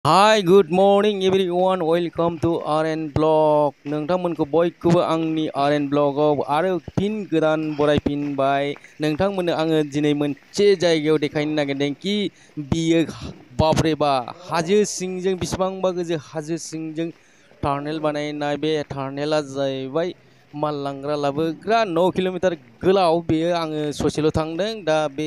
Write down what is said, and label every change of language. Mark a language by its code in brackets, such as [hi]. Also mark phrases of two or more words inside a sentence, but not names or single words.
[en] Hi, good morning everyone. Welcome to RN Blog. [brx] नोंथांमोनखौ बयखौबो आंनि RN ब्लगाव आरो फिन गोदान बरायफिनबाय। नोंथांमोननो आङो दिनै मोनसे जायगायाव देखायनो नागिरदों कि बियो बाब्रे बा हाजो सिंजों बिसिबांबा गोजौ हाजो सिंजों टार्नेल बानायनाय बे टार्नेला जाहैबाय माल लांग्रा लाबोग्रा 9 किल'मिटार गोलाव बेयो आङो ससेल' थांदों दा बे